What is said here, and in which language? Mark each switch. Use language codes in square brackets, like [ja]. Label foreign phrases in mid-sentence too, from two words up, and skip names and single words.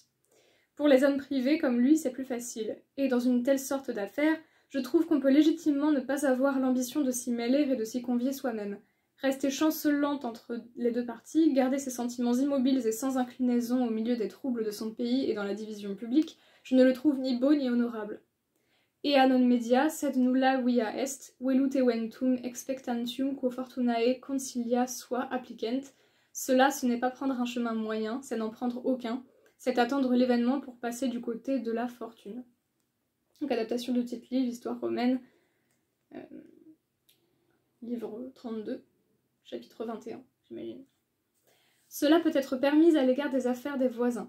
[fr] Pour les hommes privés comme lui, c'est plus facile, et dans une telle sorte d'affaires, je trouve qu'on peut légitimement ne pas avoir l'ambition de s'y mêler et de s'y convier soi-même. Rester chancelante entre les deux parties, garder ses sentiments immobiles et sans inclinaison au milieu des troubles de son pays et dans la division publique, je ne le trouve ni beau ni honorable. [la] Ea non media, sed nulla via est, velut eventum expectantium quo fortunae consilia sua applicent. [fr] Cela, ce n'est pas prendre un chemin moyen, c'est n'en prendre aucun, c'est attendre l'événement pour passer du côté de la fortune. Donc adaptation de Tite-Live, Histoire romaine, livre 32, chapitre 21, j'imagine. Cela peut être permis à l'égard des affaires des voisins.